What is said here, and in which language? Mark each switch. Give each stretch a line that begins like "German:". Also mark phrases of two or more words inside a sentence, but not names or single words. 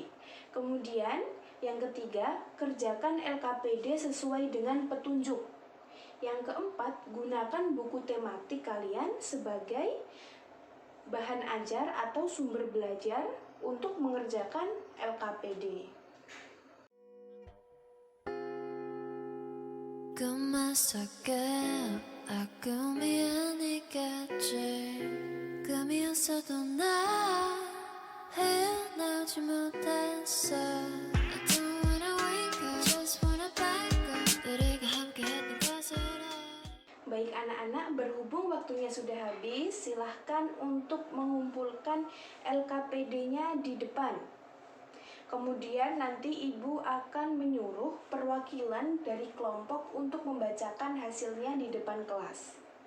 Indonesian: Kemudian yang ketiga, kerjakan LKPD sesuai dengan petunjuk. Yang keempat, gunakan buku tematik kalian sebagai bahan ajar atau sumber belajar untuk mengerjakan LKPD.
Korean: 꿈속에 꿈이었겠지 꿈이었어도 나 헤어나지 못했어
English: I don't wanna wake up just wanna back up
Korean: 우리가 함께했던 것을
Indonesian: Baik anak-anak, berhubung waktunya sudah habis, silahkan untuk mengumpulkan LKPD-nya di depan. Kemudian nanti Ibu akan menyuruh perwakilan dari kelompok untuk membacakan hasilnya di depan kelas.